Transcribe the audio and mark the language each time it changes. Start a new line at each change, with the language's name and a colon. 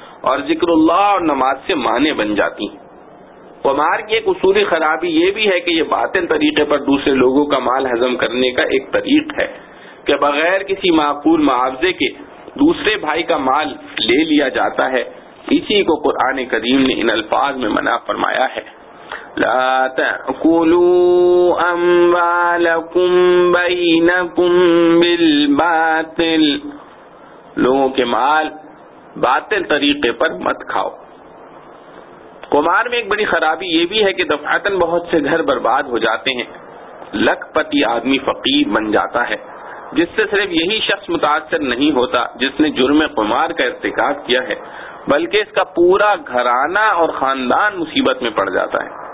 Urdu: اور ذکر اللہ اور نماز سے معنی بن جاتی ہیں۔ قمار کی ایک اصولی خرابی یہ بھی ہے کہ یہ باطن طریقے پر دوسرے لوگوں کا مال ہضم کرنے کا ایک طریق ہے کہ بغیر کسی معقول معاوضے کے دوسرے بھائی کا مال لے لیا جاتا ہے۔ اسی کو قرآن کریم نے ان الفاظ میں منع فرمایا ہے،
Arabic: لا تأكلوا أموالكم بينكم بالباطل،
Urdu: لوگوں کے مال باطل طریقے پر مت کھاؤ۔ قمار میں ایک بڑی خرابی یہ بھی ہے کہ دفعتاً بہت سے گھر برباد ہو جاتے ہیں، لکھ پتی آدمی فقیر بن جاتا ہے، جس سے صرف یہی شخص متاثر نہیں ہوتا جس نے جرم قمار کا ارتکاب کیا ہے، بلکہ اس کا پورا گھرانہ اور خاندان مصیبت میں پڑ جاتا ہے،